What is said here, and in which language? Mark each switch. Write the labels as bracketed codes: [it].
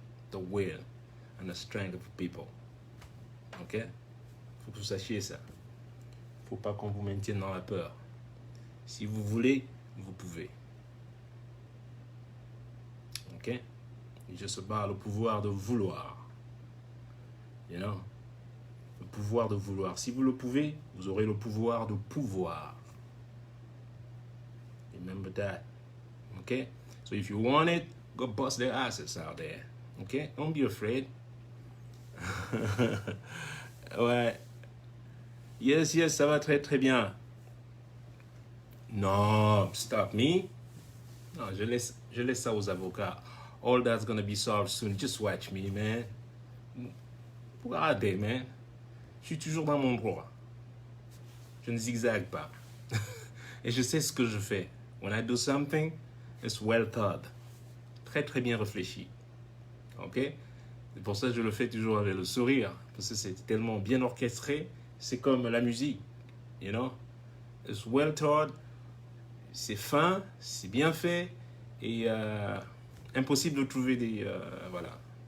[en] The will and the strength of the people. Ok? [fr] Faut que vous sachiez ça. Faut pas qu'on vous maintienne dans la peur. Si vous voulez, vous pouvez. Ok? Je se bats le pouvoir de vouloir. [en] You know? [fr] Le pouvoir de vouloir. Si vous le pouvez, vous aurez le pouvoir de pouvoir. [en] Remember that. Ok? So if you want it, go bust their asses out there. Ok? Don't be afraid. [fr] Ouais. [en] Yes, [fr] ça va très très bien. [en] Non, stop me. [fr] Non, je laisse ça aux avocats. [en] All that's gonna be solved soon. Just watch me, man. [fr] Regardez, man. Je suis toujours dans mon droit. Je ne zigzague pas. Et je sais ce que je fais. [en] When I do something, it's well thought. [fr] Très très bien réfléchi. Ok? C'est pour ça que je le fais toujours avec le sourire. Parce que c'est tellement bien orchestré. C'est comme la musique. [en] You know? It's well thought. [fr] C'est fin. C'est bien fait. Et impossible de trouver des... voilà.